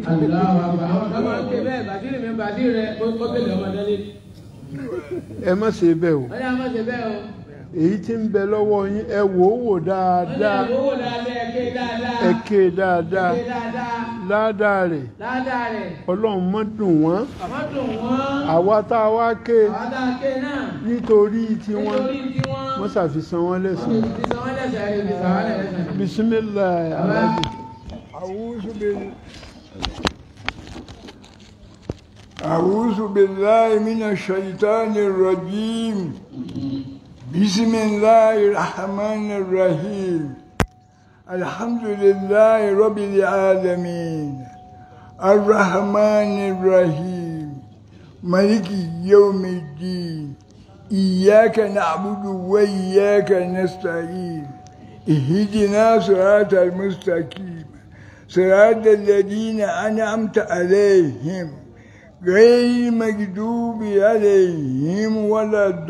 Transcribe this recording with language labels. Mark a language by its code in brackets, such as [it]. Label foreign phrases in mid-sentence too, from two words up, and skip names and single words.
[yo] ẹ má ṣe bẹ́ẹ̀ o èyí tí ń bẹ lọ́wọ́ yín ẹ wò ó wò dáadáa ẹ ké dáadáa ládàá rẹ̀ ọlọ́run má dùn wọ́n àwa tá a wá ké nítorí tiwọn wọ́n ṣàfihàn wọn lẹ́sìn. bisimilayi alhaji. [ar] أعوذ بالله من الشيطان الرجيم بسم الله الرحمن الرحيم الحمد لله رب العالمين الرحمن الرحيم مالك يوم الدين إياك نعبد وإياك نستعين اهدنا صراط المستقيم صراط الذين أنعمت عليهم غير المغضوب عليهم ولا